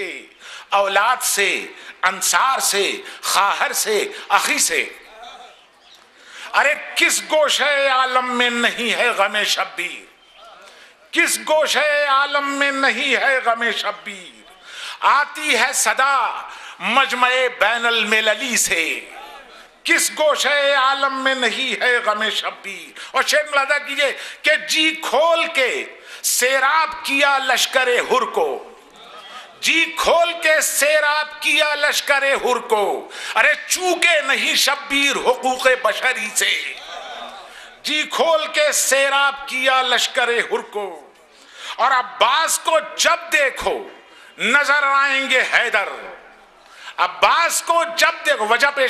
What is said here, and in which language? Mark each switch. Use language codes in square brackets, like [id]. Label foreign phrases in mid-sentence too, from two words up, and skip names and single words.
[ur] اولاد سے، انصار سے، خواہر سے، اخی سے. ارے کس گوشہ عالم میں نہیں ہے غم شبیر، کس گوشہ عالم میں نہیں ہے غم شبیر. آتی ہے صدا مجمع بین المللی سے، کس گوشہ عالم میں نہیں ہے غم شبیر. اور شعر ملاحظہ کیجئے کہ جی کھول کے سیراب کیا لشکر ہر کو، جی کھول کے سیراب کیا لشکر ہر کو، ارے چوکے نہیں شبیر حقوق بشری سے، جی کھول کے سیراب کیا لشکر ہر کو، اور عباس کو جب دیکھو نظر آئیں گے حیدر، عباس کو جب دیکھو، وجہ پیش